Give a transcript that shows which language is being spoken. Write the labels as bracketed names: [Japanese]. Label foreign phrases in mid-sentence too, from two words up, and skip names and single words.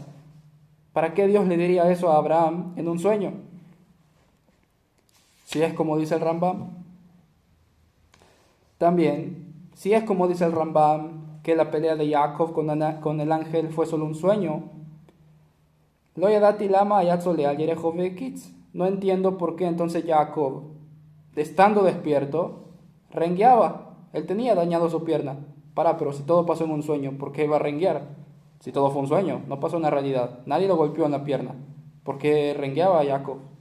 [Spanish] ¿Para qué Dios le diría eso a Abraham en un sueño? Si es como dice el Rambam. También, si es como dice el Rambam, que la pelea de Jacob con el ángel fue solo un sueño, [Hebrew] לא ידעתי למה היה צולע על ירכו ויקץ. [Spanish] No entiendo por qué entonces Jacob, estando despierto, rengueaba. Él tenía dañado su pierna. Pero si todo pasó en un sueño, ¿por qué iba a renguear? Si todo fue un sueño, no pasó en la realidad. Nadie lo golpeó en la pierna. ¿Por qué rengueaba Jacob?